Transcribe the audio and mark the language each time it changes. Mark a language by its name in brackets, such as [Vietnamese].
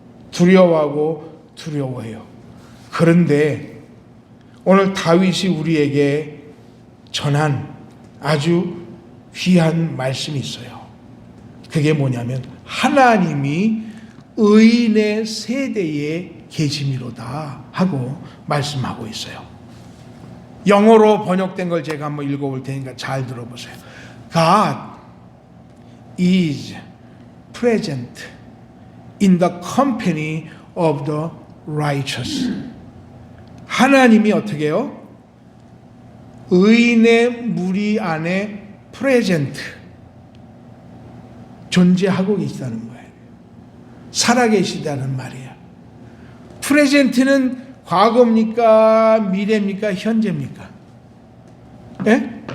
[Korean] 두려워하고 두려워해요. 그런데 오늘 다윗이 우리에게 전한 아주 귀한 말씀이 있어요. 그게 뭐냐면 하나님이 의인의 세대에 계심이로다 하고 말씀하고 있어요. 영어로 번역된 걸 제가 한번 읽어볼 테니까 잘 들어보세요. [English] God is present in the company of the righteous. [Korean] 하나님이 어떻게 해요? 의인의 무리 안에 present 존재하고 계시다는 거예요. 살아계시다는 말이에요. 프레젠트는 과거입니까? 미래입니까? 현재입니까? 예?